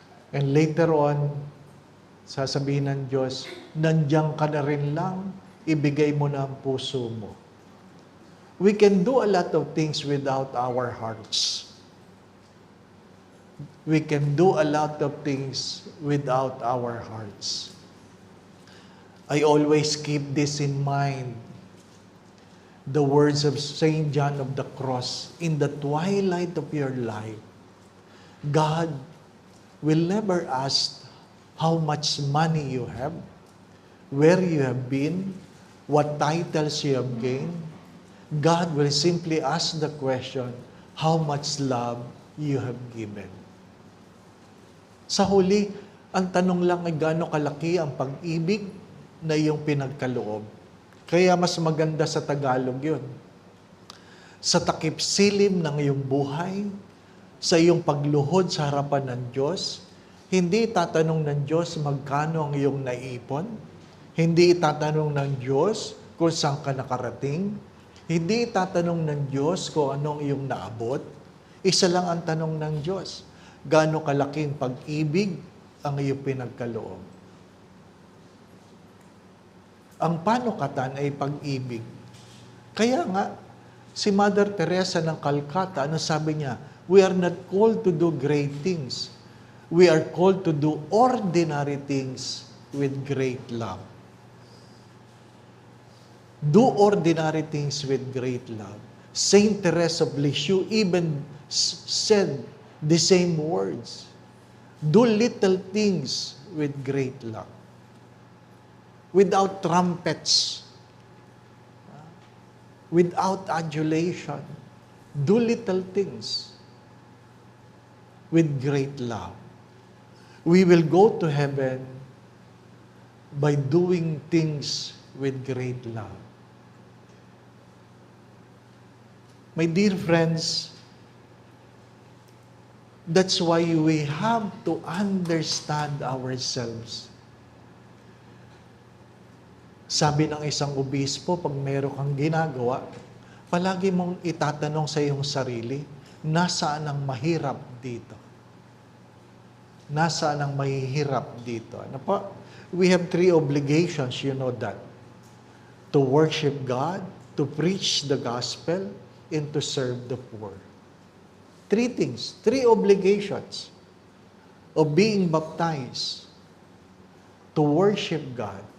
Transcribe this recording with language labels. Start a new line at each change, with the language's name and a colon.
English: And later on,
Filipino: sasabihin ng Diyos, nandiyan ka na rin lang, ibigay mo na ang puso mo.
English: We can do a lot of things without our hearts. We can do a lot of things without our hearts. I always keep this in mind. The words of St. John of the Cross, in the twilight of your life, God will never ask how much money you have, where you have been, what titles you have gained. God will simply ask the question, how much love you have given.
Filipino: Sa huli, ang tanong lang ay gaano kalaki ang pag-ibig na iyong pinagkaloob. Kaya mas maganda sa Tagalog yun. Sa takip silim ng iyong buhay, sa iyong pagluhod sa harapan ng Diyos, hindi tatanong ng Diyos magkano ang iyong naipon, hindi tatanong ng Diyos kung saan ka nakarating, hindi tatanong ng Diyos kung anong iyong naabot. Isa lang ang tanong ng Diyos, gaano kalaking pag-ibig ang iyong pinagkaloob. Ang panukatan ay pag-ibig. Kaya nga, si Mother Teresa ng Calcutta, ano sabi niya?
English: We are not called to do great things. We are called to do ordinary things with great love. Do ordinary things with great love. Saint Teresa of Lisieux even said the same words. Do little things with great love. Without trumpets, without adulation, do little things with great love. We will go to heaven by doing things with great love. My dear friends, that's why we have to understand ourselves.
Filipino: Sabi ng isang obispo, pag meron kang ginagawa, palagi mong itatanong sa iyong sarili, nasaan ang mahirap dito? Nasaan ang mahihirap dito? Ano po?
English: We have 3 obligations, you know that. To worship God, to preach the gospel, and to serve the poor. 3 things, 3 obligations of being baptized, to worship God.